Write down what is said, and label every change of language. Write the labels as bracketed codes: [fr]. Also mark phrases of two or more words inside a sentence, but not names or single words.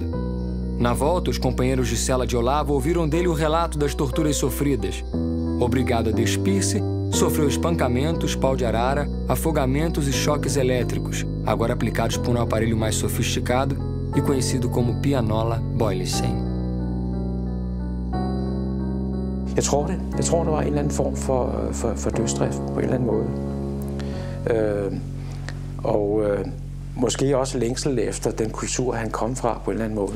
[pt] Na volta, os companheiros de cela de Olavo ouviram dele o relato das torturas sofridas. Obrigado a despir-se, sofreu espancamentos, pau de arara, afogamentos e choques elétricos, agora aplicados por um aparelho mais sofisticado e conhecido como pianola Boylicen. [da] Jeg tror, der var en eller anden form for dødsdrift på en eller anden måde. Måske også længsel efter den kultur, han kom fra på en eller anden måde.